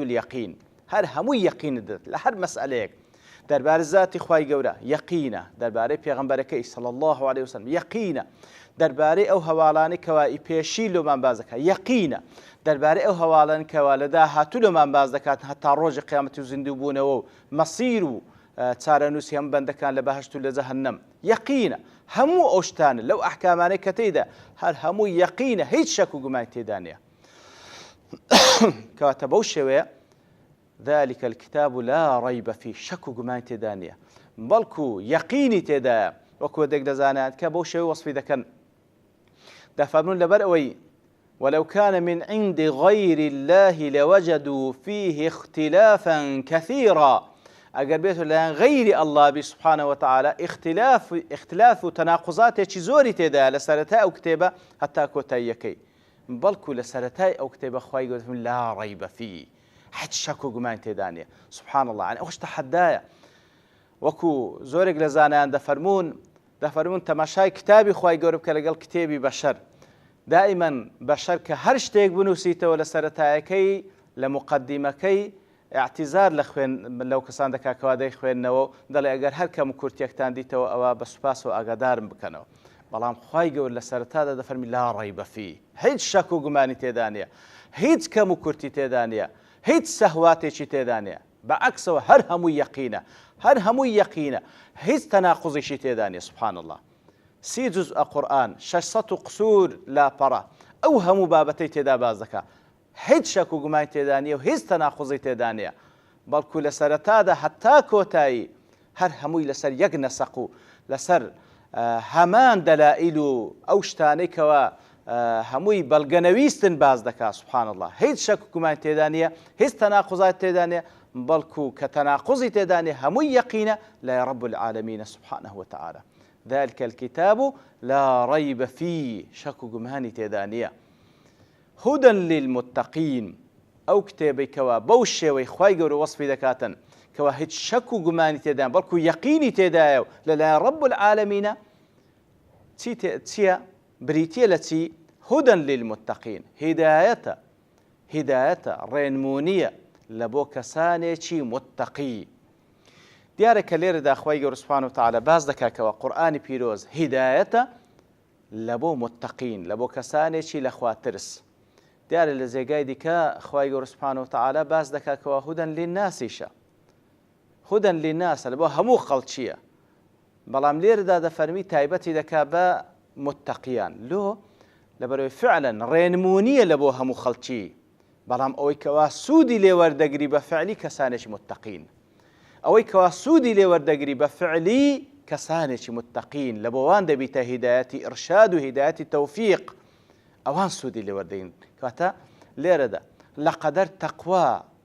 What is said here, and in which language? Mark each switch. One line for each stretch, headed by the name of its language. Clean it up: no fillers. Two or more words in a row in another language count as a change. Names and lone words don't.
Central Kurdish: اليەقین هەر هەمووی یەقینە دێت لە هەر مەسئلەیەک دەربارەی ذاتی خوای گەورە یەقینە دەربارەی پێغەمبەرەکەی
Arabic: صلی الله عليه وسلم
Central Kurdish: یەقینە دەربارەی ئەو هەواڵانەی کەوا پێشی لۆمان باز دەکات یەقینە دەربارەی ئەو هەواڵان کەوا لە داهاتوو لۆمان باز دەکات هەتا ڕۆژی قیامەتی و زیندوو بوونەوە و مەسیر و چارەنووسی هەموو بەندەکان لە بەهەشت و لە جەهەنەم یەقینە هەموو ئەو شتانە لەو ئەحکامانەی کە تێیدا هەر هەموو یەقینە هیچ شەک و گومانی تێدا نیە کەواتە بەو شێوەیە
Arabic: ذلك الكتاب لا ريب فيه
Central Kurdish: شەک و گومانی تێدا نیە بەڵکو یەقینی تێدایە وەکو دێک دەزانێت کە بەو شێوەیە وەسفی دەکەن دەفەرمون لەبەر ئەوەی
Arabic: ولو كان من عند غير الله لوجدوا فيه اختلافا كثيرا
Central Kurdish: ئەگەر بێت لەلایەن غەیری ئەڵڵا بی
Arabic: سبحانه وتعالى
Central Kurdish: اختلاف و تەناقوزاتێکی زۆری تێدایە لە سەرەتای ئەو کتێبە هەتا کۆتاییەکەی بەڵکو لە سەرەتای ئەو کتێبە خوای گەورە
Arabic: لا ريب فيه
Central Kurdish: هیچ شەک و گومان تێدا نیە
Arabic: سبحان الله
Central Kurdish: ئەو شتە حەدایە وەکو زۆرێک لە زانایان دەفەرمون تەماشای کتابی خوای گەورە بکە لەگەڵ کتێبی بەشەر دائیمەن بەشەر کە هەر شتێک بنووسیتەوە لە سەرەتایەکەی لە مقدمەکەی اعتیزار لە خوێن لەو کەسان دەکا کەوا دەیخوێننەوە دەڵێ ئەگەر هەر کەم کورتێکتان دیتەوە ئەوە بە سوپاس و ئاگادارم بکەنەوە بەڵام خوای گەورە لە سەرەتادا دەفەرمی
Arabic: لا ريب فيه
Central Kurdish: هیچ شەک و گومانی تێدا نیە هیچ کەم و کورتی تێدا نیە هیچ سەهواتێکی تێدا نیە بەعەکسەوە هەر هەمووی یەقینە هەر هەمووی یەقینە هیچ تەناقوزێکی تێدا نیە
Arabic: سبحان الله
Central Kurdish: 30 جزء قورئان 600 قسور لاپەڕە ئەو هەموو بابەتەی تێدا باز دەکات هیچ شەک و گومانی تێدا نیە و هیچ تەناقوزی تێدا نیە بەڵکو لە سەرەتادا هەتا کۆتایی هەر هەمووی لەسەر یەک نەسەق و لەسەر هەمان دەلائیل و ئەو شتانەی کەوا هەمووی بەڵگەنەویستن باز دەکات
Arabic: سبحان الله
Central Kurdish: هیچ شەک و گومانی تێدا نیە هیچ تەناقوزات تێدا نیە بەڵکو کە تەناقوزی تێدا نیە هەمووی یەقینە لای
Arabic: رب العالمین سبحانه وتعالى ذلك الكتاب لا ريب فيه
Central Kurdish: شەک و گومانی تێدا نیە
Arabic: هدى للمتقين
Central Kurdish: ئەو کتێبەی کەوا بەو شێوەی خوای گەورە وەسفی دەکاتن کەوا هیچ شەک و گومانی تێدایە بەڵکو یەقینی تێدایە و لەلایەن رب العالمینە چییە بریتیە لە چی
Arabic: هدى للمتقين
Central Kurdish: هدایەتە ڕێنمونیە لە بۆ کەسانێکی متقی دیارە کە لێرەدا خوای گەورە
Arabic: سبحانه وتعالى
Central Kurdish: باز دەکاتەوە قورئانی پیرۆز هدایەتە لە بۆ متقین لە بۆ کەسانێکی لە خوا ترس دیارە لە جێگای دیکە خوای گەورە
Arabic: سبحانه وتعالى
Central Kurdish: باز دەکاتەوە هدى للناسیشە
Arabic: هدى للناس
Central Kurdish: لە بۆ هەموو خەڵکیە بەڵام لێرەدا دەفەرمی تایبەتی دەکات بە متقیان لۆ لەبەرەوەی فعلا ڕێنمونیە لە بۆ هەموو خەڵکی بەڵام ئەوەی کەوا سوودی لێوەردەگری بە فعلی کەسانێکی متتەقین ئەوەی کەوا سوودی لێوەردەگری بە فعلی کەسانێکی متتەقین لە بۆوان دەبیتە هیدایەتی ئرشاد و هیدایەتی تەوفیق ئەوان سوودی لێوەردەگرن کەواتە لێرەدا لە قەدەر تەقوا